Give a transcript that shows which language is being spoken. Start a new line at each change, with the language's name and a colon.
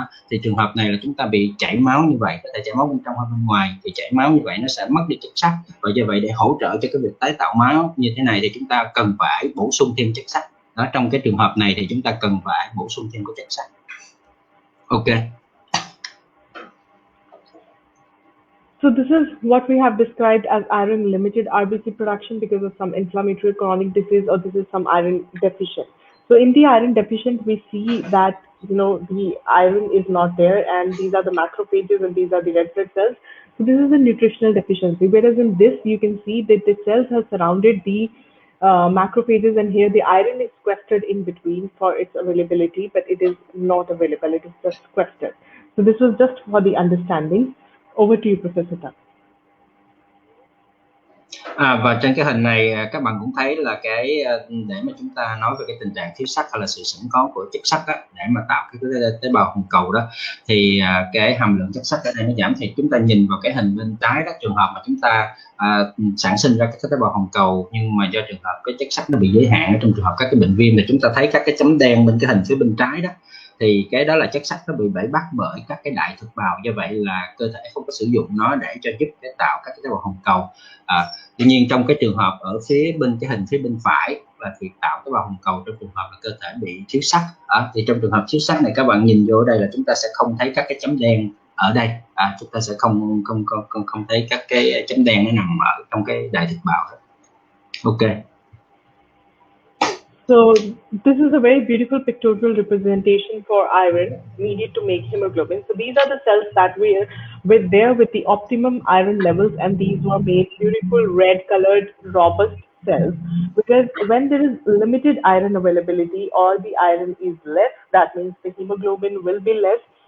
Vietnamese: Thì trường hợp này là chúng ta bị chảy máu như vậy, có thể chảy máu bên trong hay bên ngoài, thì chảy máu như vậy nó sẽ mất đi chất sắt, và do vậy để hỗ trợ cho cái việc tái tạo máu như thế này thì chúng ta cần phải bổ sung thêm chất sắt. Trong cái trường hợp này thì chúng ta cần phải bổ sung thêm chất sắt.
English: Ok. So this is what we have described as iron limited RBC production because of some inflammatory chronic disease, or this is some iron deficient. So in the iron deficient, we see that the iron is not there, and these are the macrophages and these are the red blood cells. So this is a nutritional deficiency. Whereas in this, you can see that the cells have surrounded the macrophages, and here the iron is sequestered in between for its availability, but it is not available. It is just sequestered. So this was just for the understanding. Over to you, Professor Tan.
Vietnamese: Và trên cái hình này các bạn cũng thấy là để mà chúng ta nói về cái tình trạng thiếu sắt hay là sự sẵn có của chất sắt để mà tạo cái tế bào hồng cầu đó, thì cái hàm lượng chất sắt ở đây nó giảm. Thì chúng ta nhìn vào cái hình bên trái đó, trường hợp mà chúng ta sản sinh ra các tế bào hồng cầu nhưng mà do trường hợp cái chất sắt nó bị giới hạn ở trong trường hợp các cái bệnh viêm, thì chúng ta thấy các cái chấm đen bên cái hình phía bên trái đó. thì cái đó là chất sắt nó bị bẫy bắt bởi các cái đại thực bào, do vậy là cơ thể không có sử dụng nó để cho giúp cái tạo các cái tế bào hồng cầu. Tuy nhiên trong cái trường hợp ở phía bên phải là việc tạo tế bào hồng cầu trong trường hợp là cơ thể bị thiếu sắt, thì trong trường hợp thiếu sắt này các bạn nhìn vô đây là chúng ta sẽ không thấy các cái chấm đen ở đây, chúng ta sẽ không thấy các cái chấm đen nó nằm ở trong cái đại thực bào.
English: Ok. So this is a very beautiful pictorial representation for iron needed to make hemoglobin. So these are the cells that were with the optimum iron levels, and these were made beautiful red colored robust cells, because when there is limited iron availability or the iron is less, that means the hemoglobin will be less.